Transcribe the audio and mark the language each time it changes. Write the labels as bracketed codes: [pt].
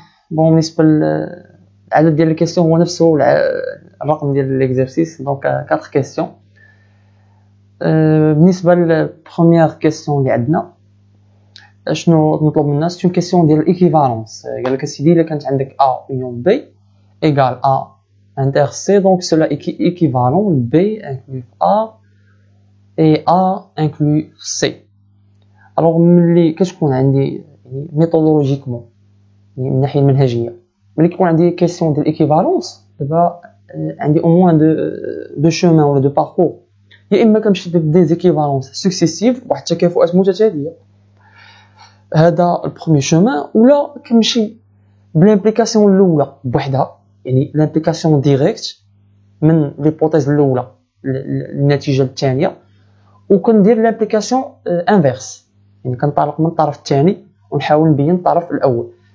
[ar] بون بالنسبه للعدد ديال الكيستيون هو نفسه الرقم ديال ليكزارسيس، دونك 4 كيستيون. بالنسبه للبروميير كيستيون اللي عندنا شنو نطلب منا؟ سي اون كيستيون ديال الايكيفالونس. قال لك سيدي الا كانت عندك [fr] A union B égale A inter C, donc cela est équivalent, B inclut A et A inclut C. [ar] Alors ملي كتكون عندي ميثودولوجيكمون من الناحيه المنهجيه، ملي كيكون عندي كيستيون ديال الايكيفالونس، دابا عندي او موان دو شومان ولا دو باركور. يا اما كنمشي بدي زيكيفالونس سكسيسيف واحد التكافؤات متتاليه، هذا البروميير شومان، ولا كنمشي بالامبليكاسيون الاولى بوحدها، يعني لامبليكاسيون ديريكت من ليبوتيز الاولى للنتيجه الثانيه، وكندير لامبليكاسيون انفيرس، يعني كنطلق من الطرف الثاني ونحاول نبين الطرف الاول.